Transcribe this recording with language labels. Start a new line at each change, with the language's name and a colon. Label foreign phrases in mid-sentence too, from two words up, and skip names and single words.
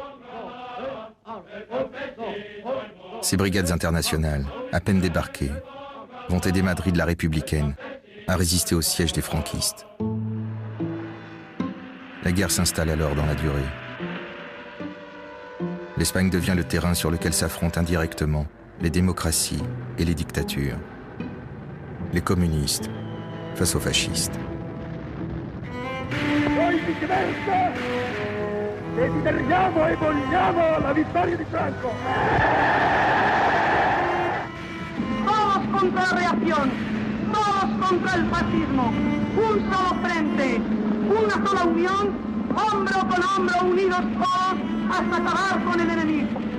French: Ces brigades internationales, à peine débarquées, vont aider Madrid la républicaine à résister au siège des franquistes. La guerre s'installe alors dans la durée. L'Espagne devient le terrain sur lequel s'affrontent indirectement les démocraties et les dictatures. Les communistes face aux fascistes.
Italian: Noi viceversa desideriamo e vogliamo la vittoria di Franco.
Spanish: Todos contra la reacción, todos contra el fascismo, un solo frente, una sola unión, hombro con hombro, unidos todos hasta acabar con el enemigo.